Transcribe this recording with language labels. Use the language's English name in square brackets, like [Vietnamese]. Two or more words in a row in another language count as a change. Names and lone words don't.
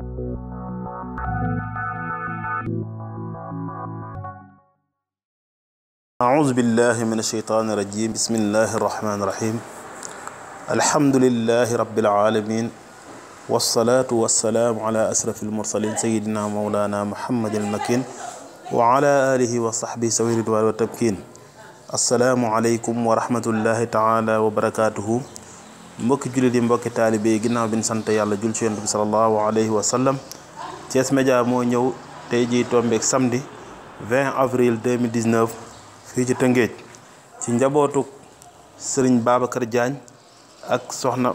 [Arabic] أعوذ بالله من الشيطان الرجيم بسم الله الرحمن الرحيم الحمد لله رب العالمين والصلاة والسلام على أشرف المرسلين سيدنا مولانا محمد المكين وعلى آله وصحبه سوي الرضوان والتمكين السلام عليكم ورحمة الله تعالى وبركاته [Wolof] mbokki jullit yi mbokki taalibe yi ginnaaw bi ñu sant yàlla jul ci Yonent bi [Arabic] صلى الله عليه وسلم [Wolof] Thiès Média moo ñëw tey jii tombeek [French] samedi 20 avril 2019 [Wolof] fii ci Tëngéej ci njabootu Serigne Babacar Diagne ak soxna